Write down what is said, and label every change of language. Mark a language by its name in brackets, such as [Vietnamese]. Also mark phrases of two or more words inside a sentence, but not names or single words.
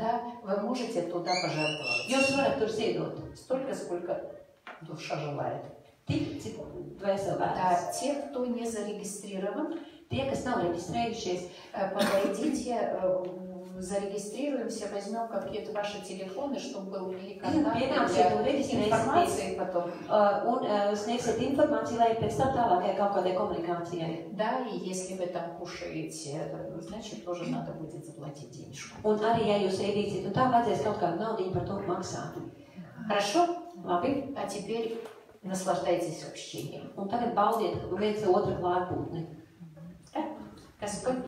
[Russian] да, вы можете туда пожертвовать. [Latvian] jūs varat tur ziedot. [Russian] Столько, сколько душа желает. [Latvian] Tik, cik dvēseli vēlas. [Russian] Да, те, кто не зарегистрирован, [Latvian] Tie, kas nav reģistrējušies, [Russian] подойдите, зарегистрируемся, возьмем какие-то ваши телефоны, чтобы был контакт [Latvian] Pienāksiet un [Russian] для [Latvian] reģistrēsieties [Russian] информации потом. [Latvian] un sniegsiet informāciju, lai pēc tam tālākai kaut kādai komunikācijai. [Russian] Да, и если вы там кушаете, значит, тоже надо будет заплатить денежку. [Latvian] Un arī, ja jūs ēdīsiet, un tā vajadzēs kaut kādu naudu par to maksāt. [Russian] Хорошо? [Latvian] Labi? [Russian] А теперь наслаждайтесь общением. [Latvian] Un tagad baudiet viens otra klātbūtni. [Russian] Господь